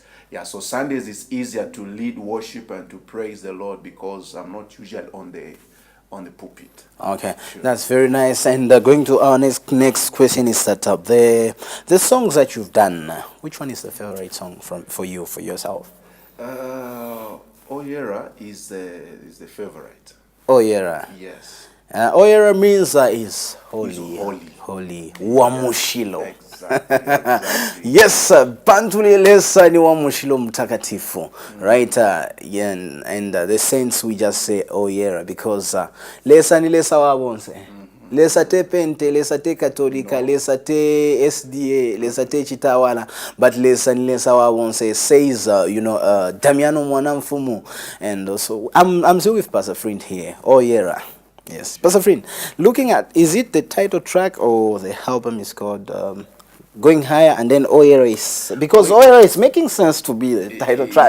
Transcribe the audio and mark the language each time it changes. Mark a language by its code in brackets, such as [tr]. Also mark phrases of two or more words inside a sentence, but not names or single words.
[en] Yeah, so Sundays is easier to lead worship and to praise the Lord because I'm not usually on the pulpit. Okay, Sure. that's very nice. And going to our next question is that the songs that you've done, which one is the favorite song for yourself? Oyera is the favorite. Oyera. Yes. Oyera means is holy. He's holy. Holy. Wamushilo. Exactly. Yes, [bem] Bantuli lesa ni wamushilo mtakatifu. [en] Right? Yeah, and the saints we just say Oyera because [bem] lesa ni lesa wabonse. Lesa te pente, lesa te katolika, lesa te SDA, lesa te chitawala, but lesa ni lesa wabonse says Damiano Mwanamfumu. [en] And also I'm still with Pastor Frint here. Oyera. Yes, Pastor Frint, looking at, is it the title track or the album is called Going Higher, and then Oyera is, because Oyera is making sense to be the title track.